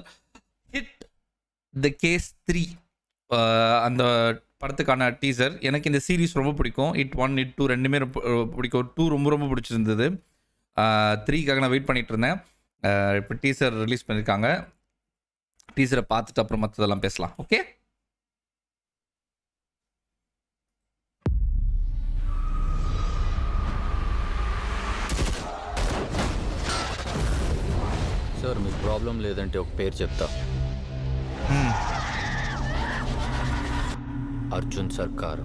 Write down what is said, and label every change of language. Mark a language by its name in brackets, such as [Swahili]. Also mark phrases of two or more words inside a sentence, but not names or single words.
[Tamil] ஹிட் தி கேஸ் 3 அந்த படத்துக்கான டீசர். எனக்கு இந்த சீரிஸ் ரொம்ப பிடிக்கும். ஹிட் 1, ஹிட் 2 ரெண்டுமே பிடிக்கும். 2 ரொம்ப ரொம்ப பிடிச்சிருந்தது. 3க்காக நான் வெயிட் பண்ணிட்டு இருந்தேன். இப்போ டீசர் ரிலீஸ் பண்ணியிருக்காங்க. டீசரை பார்த்துட்டு அப்புறம் மற்றதெல்லாம் பேசலாம். ஓகே. [Telugu] సార్ మీకు ప్రాబ్లం లేదంటే ఒక పేరు చెప్తా. అర్జున్ సర్కార్.